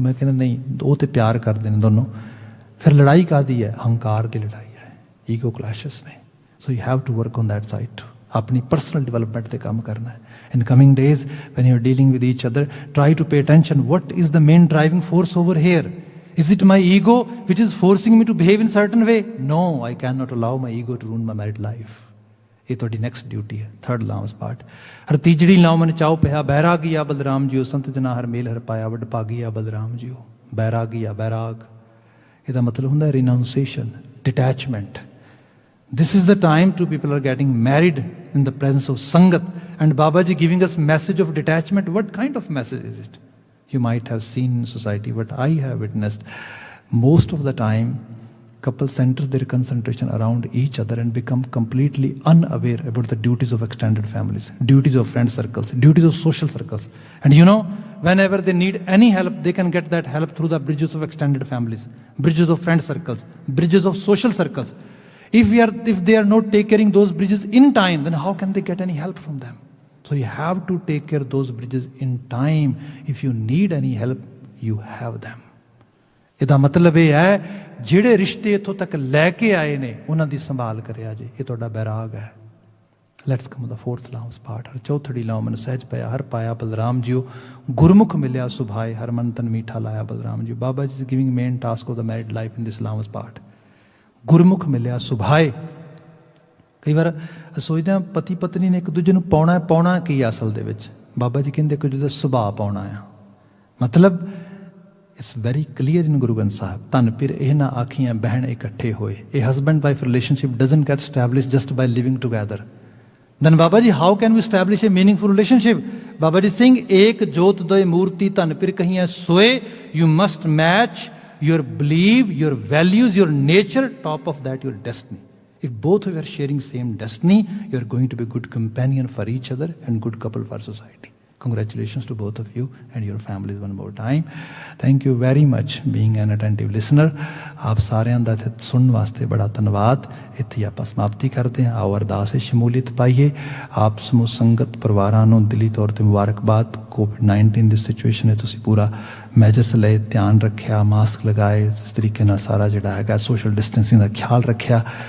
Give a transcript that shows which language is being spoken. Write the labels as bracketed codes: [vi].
[pa] ਮੈਂ ਕਹਿੰਦਾ ਨਹੀਂ, ਉਹ ਤੇ ਪਿਆਰ ਕਰਦੇ ਨੇ ਦੋਨੋਂ। ਫਿਰ ਲੜਾਈ ਕਾਹਦੀ ਹੈ? ਹੰਕਾਰ ਦੀ ਲੜਾਈ ਹੈ, ਈਗੋ ਕਲੈਸ਼ਸ ਨੇ। [en] So you have to work on that side too. [pa] ਆਪਣੀ ਪਰਸਨਲ ਡਿਵੈਲਪਮੈਂਟ 'ਤੇ ਕੰਮ ਕਰਨਾ ਹੈ। [en] In coming days when you are dealing with each other, try to pay attention what is the main driving force over here. Is it my ego which is forcing me to behave in certain way? No, I cannot allow my ego to ruin my married life. [pa] ਇਹ ਤੁਹਾਡੀ next duty ਹੈ, [en] Third ਲਾਮਸ part. [pa] ਹਰ ਤੀਜੜੀ ਲਾਉ ਮਨ ਚਾਉ ਪਿਆ, ਬੈਰਾਗੀਆ Balram JIO, ਸੰਤ ਜਨਾ ਹਰ ਮੇਲ ਹਰ ਪਾਇਆ, ਵੱਡ ਭਾਗੀਆ Balram JIO. ਬੈਰਾਗੀਆ, ਬੈਰਾਗ, ਇਹਦਾ ਮਤਲਬ ਹੁੰਦਾ ਰਿਨਾਊਂਸੀਏਸ਼ਨ, detachment. [en] This is the time two people are getting married in the presence of Sangat, and Baba ji giving us message of detachment. What kind of message is it? You might have seen in society, but I have witnessed most of the time couple centers their concentration around each other and become completely unaware about the duties of extended families, duties of friend circles, duties of social circles. And you know, whenever they need any help, they can get that help through the bridges of extended families, bridges of friend circles, bridges of social circles. If they are not taking caring those bridges in time, then how can they get any help from them? So you have to take care of those bridges in time. If you need any help, you have them. [pa] ਇਹਦਾ ਮਤਲਬ ਇਹ ਹੈ ਜਿਹੜੇ ਰਿਸ਼ਤੇ ਇੱਥੋਂ ਤੱਕ ਲੈ ਕੇ ਆਏ ਨੇ ਉਹਨਾਂ ਦੀ ਸੰਭਾਲ ਕਰਿਆ ਜੇ। ਇਹ ਤੁਹਾਡਾ ਬੈਰਾਗ ਹੈ। [en] Let's come the fourth ਲਾਮਸ part. [pa] ਹਰ ਚੌਥੜੀ ਲਾਉ ਮਨ ਸਹਿਜ ਪਿਆ, ਹਰ ਪਾਇਆ ਬਲਰਾਮ ਜੀਓ, ਗੁਰਮੁਖ ਮਿਲਿਆ ਸੁਭਾਏ, ਹਰ ਮਨ ਤਨ ਮੀਠਾ ਲਾਇਆ Balram JIO. [en] Baba ji is giving main task of the married life in this ਲਾਮਸ part. [pa] ਗੁਰਮੁਖ ਮਿਲਿਆ ਸੁਭਾਏ। ਕਈ ਵਾਰ ਸੋਚਦੇ ਹਾਂ ਪਤੀ ਪਤਨੀ ਨੇ ਇੱਕ ਦੂਜੇ ਨੂੰ ਪਾਉਣਾ, ਪਾਉਣਾ ਕੀ ਅਸਲ ਦੇ ਵਿੱਚ? ਬਾਬਾ ਜੀ ਕਹਿੰਦੇ ਇੱਕ ਦੂਜੇ ਦਾ ਸੁਭਾਅ ਪਾਉਣਾ ਆ। ਮਤਲਬ [en] it's very clear in [pa] ਗੁਰੂ ਗ੍ਰੰਥ ਸਾਹਿਬ, ਧਨ ਫਿਰ ਇਹਨਾਂ ਆਖੀਆਂ ਬਹਿਣ ਇਕੱਠੇ ਹੋਏ। [en] ਇਹ husband wife relationship doesn't get establish just by living together. then Baba ji, how can we establish a meaningful relationship? Baba ji saying, [pa] ek jot doy murti tan pir kahiyan soe. [en] You must match your belief, your values, your nature, top of that your destiny. If both of you are sharing same destiny, you are going to be a good companion for each other and good couple for society. Congratulations to both of you and your families one more time. Thank you very much being an attentive listener. [pa] ਆਪ ਸਾਰਿਆਂ ਦਾ ਇੱਥੇ ਸੁਣਨ ਵਾਸਤੇ ਬੜਾ ਧੰਨਵਾਦ। ਇੱਥੇ ਆਪਾਂ ਸਮਾਪਤੀ ਕਰਦੇ ਹਾਂ। ਆਓ ਅਰਦਾਸ ਵਿੱਚ ਸ਼ਮੂਲੀਅਤ ਪਾਈਏ। ਆਪ ਸਮੂਹ ਸੰਗਤ ਪਰਿਵਾਰਾਂ ਨੂੰ ਦਿਲੀ ਤੌਰ 'ਤੇ ਮੁਬਾਰਕਬਾਦ। ਕੋਵਿਡ-19 ਦੀ ਸਿਚੁਏਸ਼ਨ ਹੈ, ਤੁਸੀਂ ਪੂਰਾ ਮੈਜਰਸ ਲਏ, ਧਿਆਨ ਰੱਖਿਆ, ਮਾਸਕ ਲਗਾਏ, ਇਸ ਤਰੀਕੇ ਨਾਲ ਸਾਰਾ ਜਿਹੜਾ ਹੈਗਾ ਸੋਸ਼ਲ ਡਿਸਟੈਂਸਿੰਗ ਦਾ ਖਿਆਲ ਰੱਖਿਆ।